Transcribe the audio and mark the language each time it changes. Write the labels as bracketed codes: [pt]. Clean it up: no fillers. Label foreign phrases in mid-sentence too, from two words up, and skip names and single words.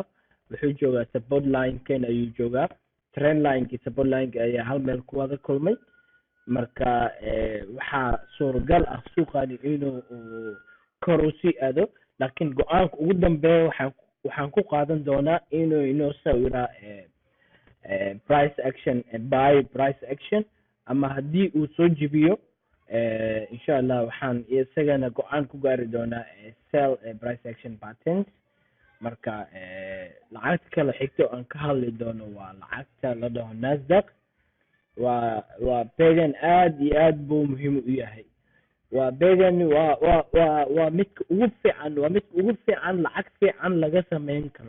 [so] wuxuu joogaa [en] support line-kan [so] ayuu joogaa. [en] trend line-kii support line-ka [so] ayaa hal meel ku wada kulmay. marka waxaa suuragal ah suuqani inuu kor u sii aado, laakiin go-aanka ugu dambeeya waxaan ku qaadan doonaa inuu inoo sawiraa [en] price action, buy price action, [so] ama haddii uu soo jibiyo [ar] إن شاء الله [so] waxaan isagana go-aan ku gaari doonaa [en] sell price action patterns. [so] marka lacagta kale xigto aan ka hadli doono waa lacagta la dhaho Nasdaq. waa beegan aad iyo aad buu muhiim u yahay. waa beegan waa midka ugu fiican lacag fiican laga sameyn karo.